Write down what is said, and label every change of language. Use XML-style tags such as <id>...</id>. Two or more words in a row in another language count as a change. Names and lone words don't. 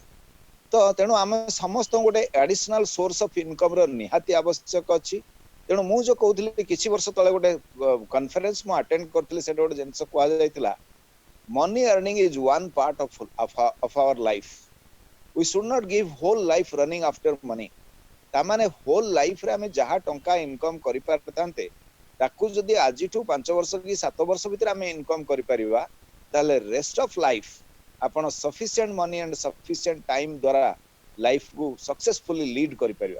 <or>ତ ତେଣୁ ଆମେ ସମସ୍ତଙ୍କୁ ଗୋଟେ</or> <en>additional source of income</en> <or>ର ନିହାତି ଆବଶ୍ୟକ ଅଛି। ତେଣୁ ମୁଁ ଯୋଉ କହୁଥିଲି କିଛି ବର୍ଷ ତଳେ ଗୋଟେ କନଫରେନ୍ସ ମୁଁ ଆଟେଣ୍ଡ କରିଥିଲି, ସେଟା ଗୋଟେ ଜିନିଷ କୁହାଯାଇଥିଲା,</or> <en>money earning is one part of our life, we should not give whole life running after money।</en> <or>ତାମାନେ</or> <en>whole life</en> <or>ଆମେ ଯାହା ଟଙ୍କା ଇନକମ କରିପାରିଥାନ୍ତେ ତାକୁ ଯଦି ଆଜିଠୁ 5 ବର୍ଷ କି 7 ବର୍ଷ ଭିତରେ ଆମେ ଇନକମ କରିପାରିବା, ତାହେଲେ</or> <en>rest of life</en> <or>ଆପଣ</or> <en>sufficient money and sufficient time</en> <or>ଦ୍ୱାରା</or> <en>life successfully lead</en> <or>କରିପାରିବା।</or>